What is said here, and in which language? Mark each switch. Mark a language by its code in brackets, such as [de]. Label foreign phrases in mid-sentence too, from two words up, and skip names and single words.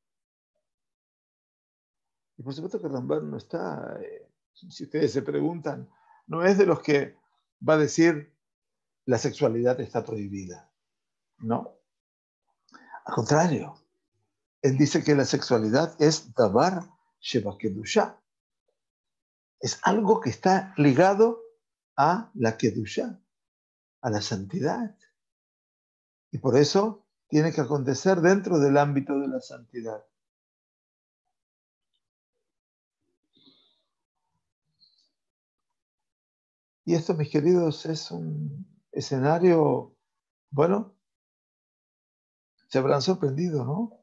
[es] Y por supuesto que Ramban no está, si ustedes se preguntan, no es de los que va a decir la sexualidad está prohibida. No. Al contrario, él dice que la sexualidad es [he] דבר שבקדושה. [es] Es algo que está ligado a la kedusha, a la santidad. Y por eso tiene que acontecer dentro del ámbito de la santidad. Y esto, mis queridos, es un escenario, bueno, se habrán sorprendido, ¿no?